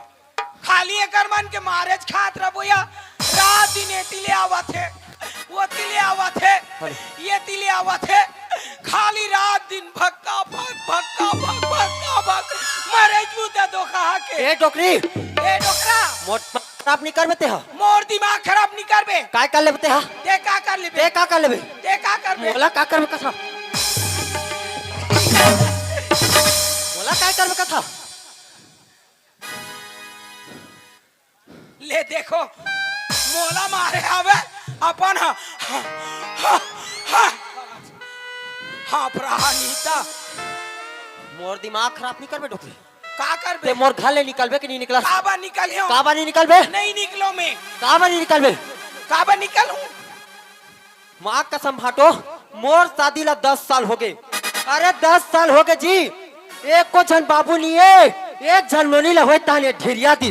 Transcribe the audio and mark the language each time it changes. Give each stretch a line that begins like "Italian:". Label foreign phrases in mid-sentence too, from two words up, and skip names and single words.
Chhattisgarhi: खाली एक मन के मारेज खात रहो या रात दिन ये तिले आवा थे, वो तिले आवा थे, ये तिले आवा थे। खाली रात दिन भक्का भग मारेज मुद्दा धोखा के। ए डोकरी, ए डोकरा मोर खराब नहीं कर बेते हा। मोर दिमाग खराब नहीं करबे। काय कर ले बेते हा? ते का कर लेबे? ते का कर लेबे? ते का करबे? मोला का करबे कथा? मोला काय करबे कथा? ले देखो मोला मारे आवे अपन हाँ प्राणीता। मोर दिमाग खराब नहीं करबे डोकरी। का करबे? ते मोर घर ले निकलबे कि नहीं निकला? काबा निकलियो? काबा नहीं निकलबे? नहीं निकलो मैं। काबा नहीं निकलबे? काबा निकलूं? माँ कसम भाटो, मोर शादी ला 10 साल हो गए। अरे 10 साल हो गए जी। एक को जन बाबू नहीं है, एक जन नोनी ला होए ताने ढेरिया दिस।